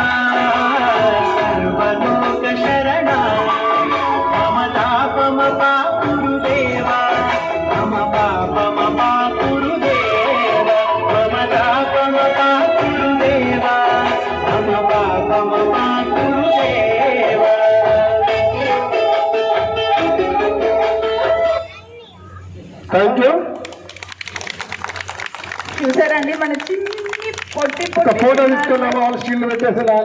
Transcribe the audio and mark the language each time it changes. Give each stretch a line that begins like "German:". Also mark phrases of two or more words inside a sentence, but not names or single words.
Sanskrit: सर्वलोक शरणा मम तापमपा गुरुदेवा मम पापमपा गुरुदेवा मम तापमपा गुरुदेवा मम पापमपा गुरुदेवा
English: thank you.
Telugu: చూసారండి మన చిన్ని పొట్టి ఒక ఫోటో తీసుకున్నాము, వాళ్ళ స్టీల్ పెట్టేసి